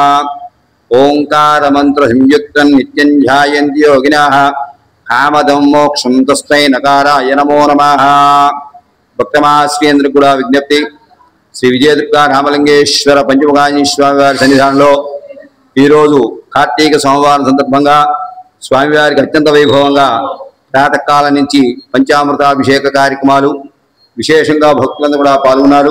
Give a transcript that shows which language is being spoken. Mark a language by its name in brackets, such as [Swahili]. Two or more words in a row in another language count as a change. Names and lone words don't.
[Sanskrit] ओंकार मंत्र संयुक्तं नित्यं ध्यायन्ति योगिनः कामदं मोक्षं तस्मै नकाराय नमो नमः। [Telugu] भक्तमास्केंद्र కూడా విజ్ఞప్తి శ్రీ విజయదుర్గా రామలింగేశ్వర పంచముఖాంజనేయ స్వామి వారి సన్నిధానంలో ఈరోజు కార్తీక సోమవారం సందర్భంగా స్వామివారికి అత్యంత వైభవంగా ప్రాతకాలం నుంచి పంచామృతాభిషేక కార్యక్రమాలు విశేషంగా భక్తులందరూ కూడా పాల్గొన్నారు.